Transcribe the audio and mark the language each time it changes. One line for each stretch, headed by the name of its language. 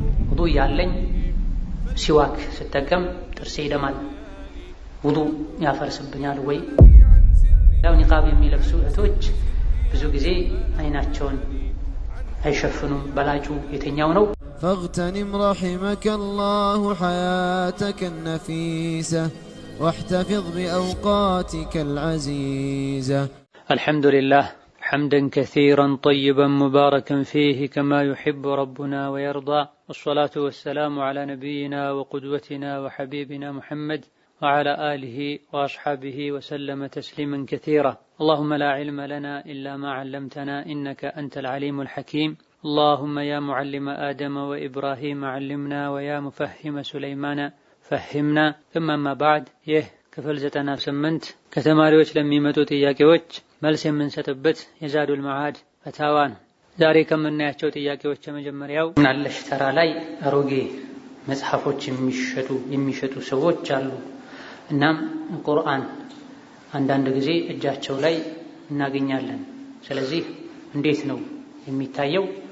Amharic: ውዱእ ያለኝ ሲዋክ ስጠቀም ጥርሴ ይደማል፣ ውዱእ ያፈርስብኛል ወይ? ያው ኒቃብ የሚለብሱ እህቶች ብዙ ጊዜ አይናቸውን አይሸፍኑም። በላጩ የትኛው ነው?
Arabic: فاغتنم رحمك الله حياتك النفيسة واحتفظ بأوقاتك العزيزة. الحمد لله حمدا كثيرا طيبا مباركا فيه كما يحب ربنا ويرضى، والصلاة والسلام على نبينا وقدوتنا وحبيبنا محمد وعلى آله وأصحابه وسلم تسليما كثيرا. اللهم لا علم لنا إلا ما علمتنا إنك أنت العليم الحكيم. اللهم يا معلم آدم وإبراهيم علمنا ويا مفهم سليمان فهمنا. ثم ما بعد
Amharic: ክፍል 98 ከተማሪዎች ለሚመጡ ጥያቄዎች መልስ የምንሰጥበት የዛዱል መዓድ ፈታዋ ነው። ዛሬ ከምናያቸው ጥያቄዎች የመጀመሪያው ምናለሽ ተራ ላይ አሮጌ መጽሐፎች የሚሸጡ ሰዎች አሉ። እናም ቁርአን አንዳንድ ጊዜ እጃቸው ላይ እናገኛለን። ስለዚህ እንዴት ነው የሚታየው?